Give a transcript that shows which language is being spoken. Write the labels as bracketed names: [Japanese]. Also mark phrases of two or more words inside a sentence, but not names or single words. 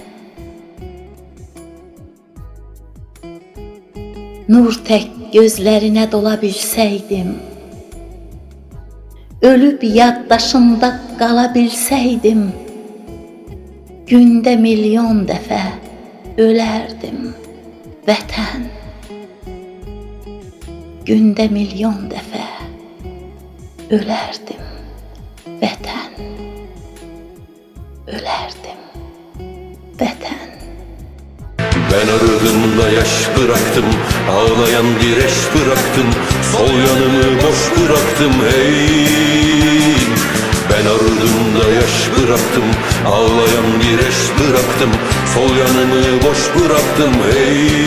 [Azerbaijani] Nur tək gözlərinə dola bilsəydim, ölüb yaddaşında qala bilsəydim, gündə milyon dəfə ölərdim. Vətən. Gündə milyon dəfə ölərdim. Vətən. Ölərdim. Vətən. [Turkish] Ben ardımda yaş bıraktım, ağlayan bir eş bıraktım, sol yanımı boş bıraktım hey. Ben ardımda yaş bıraktım, ağlayan bir eş bıraktım, sol yanımı boş bıraktım hey.